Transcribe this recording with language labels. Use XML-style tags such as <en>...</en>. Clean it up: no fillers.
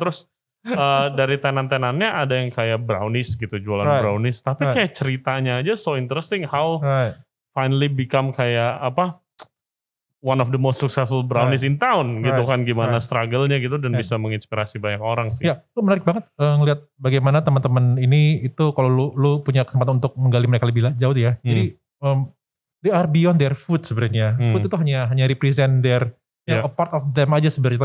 <id>Terus dari tenan-tenannya ada yang kayak brownies gitu, jualan brownies.</id> <en>Tapi kayak ceritanya aja so interesting how finally become kayak one of the most successful brownies in town gitu kan.</en> <id>Gimana struggle-nya gitu dan bisa menginspirasi banyak orang sih. Ya, itu menarik banget ngelihat bagaimana teman-teman ini itu kalau lu punya kesempatan untuk menggali mereka lebih jauh ya.</id> <en>Jadi they are beyond their food sebenarnya. Food itu hanya represent their a part of them aja sebenarnya.</en>